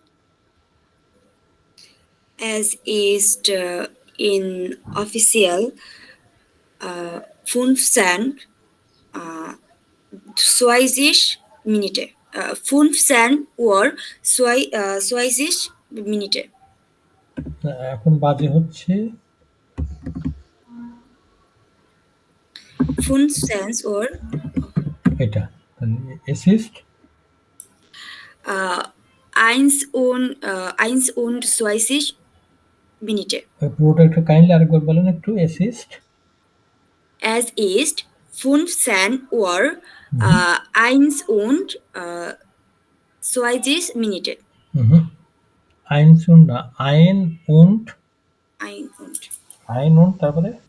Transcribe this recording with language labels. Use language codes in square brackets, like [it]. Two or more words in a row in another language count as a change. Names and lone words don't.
[de] Es ist in offiziell 15 20 Minuten. 15 Uhr 20 Minuten. [bn] এখন বাজে হচ্ছে [de] 15 Uhr [bn] এটা। [de] Es ist 21 Minuten. [bn] পুরোটা একটু কাইন্ডলি আরেকবার বলেন একটু। [de] Es ist Es ist 15 Uhr 21 Minuten. eins und না, ein und তারপরে